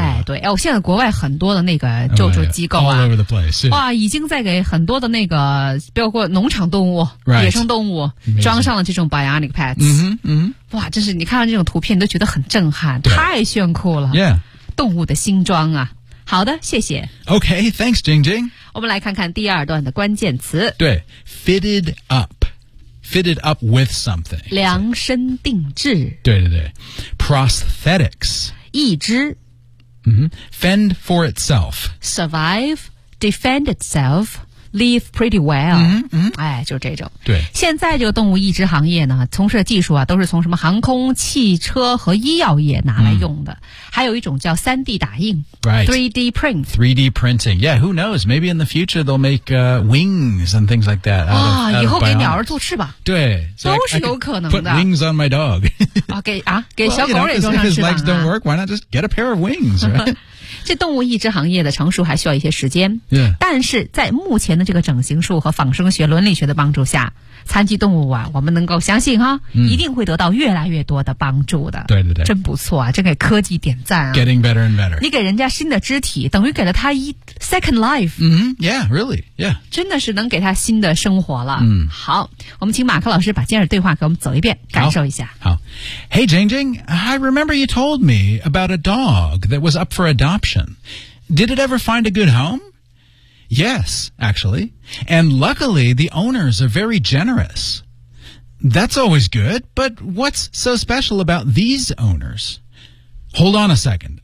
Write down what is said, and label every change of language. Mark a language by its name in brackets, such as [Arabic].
[Chinese] 哎，对，哎，我现在国外很多的那个救助机构啊、 [English] All over the place, [Chinese] 哇，已经在给很多的那个，包括农场动物、 [English] right. [Chinese] 野生动物、 [English] Amazing. [Chinese] 装上了这种 bionic pads。嗯哼，嗯，哇，真是你看到这种图片，你都觉得很震撼，太炫酷了。 [English] Yeah， [Chinese] 动物的新装啊。好的，谢谢。 [English] Okay, thanks, Jing Jing。 [Chinese] 我们来看看第二段的关键词。 [English] 对 ，fitted up。Fitted up with something. [Chinese] 量身定制。对对对。Prosthetics. 义肢。 [English] Fend for itself. Survive. Defend itself. Live pretty well. [Chinese] 哎，就这种。对。现在这个动物义肢行业呢，从事的技术啊，都是从什么航空、汽车和医药业拿来用的。还有一种叫 3D 打印。 [English] Right. 3D print. 3D printing. Yeah, who knows? Maybe in the future they'll make, wings and things like that. [Chinese] 啊、哦、以后给鸟儿做翅膀。对。 So、都是有可能的。 [English] Put wings on my dog. [Chinese] 啊给啊给小狗也装上翅膀、啊。 [English] Well, you know, his legs don't work, why not just get a pair of wings, right? [Chinese] 这动物义肢行业的成熟还需要一些时间。 [English] Yeah. [Chinese] 但是在目前的这个整形术和仿生学伦理学的帮助下残疾动物啊我们能够相信哈、一定会得到越来越多的帮助的。对对对。真不错啊真给科技点赞啊。 [English] Getting better and better. [Chinese] 你给人家新的肢体等于给了他一 [English] second life。 Yeah, really, yeah. [Chinese] 真的是能给他新的生活了。好我们请马克老师把今日对话给我们走一遍感受一下。好。 [English] Hey, Jing Jing, I remember you told me about a dog that was up for adoption. Did it ever find a good home? Yes, actually. And luckily, the owners are very generous. That's always good, but what's so special about these owners? Hold on a second.